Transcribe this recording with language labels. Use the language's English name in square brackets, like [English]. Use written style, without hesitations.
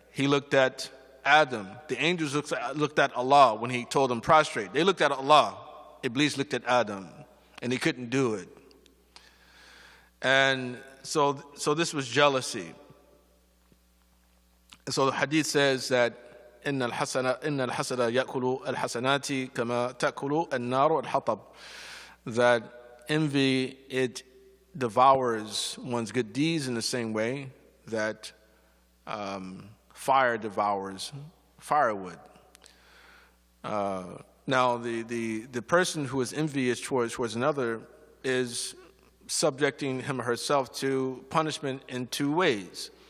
[English] He looked at Adam. The angels looked at Allah when he told them prostrate. They looked at Allah. Iblis looked at Adam, and he couldn't do it. And so this was jealousy. [Arabic] So the hadith says that إن الحسد يأكل الحسنات كما تأكل النار الحطب. [English] That envy, it devours one's good deeds in the same way that fire devours firewood. Now the person who is envious towards another is subjecting him or herself to punishment in two ways.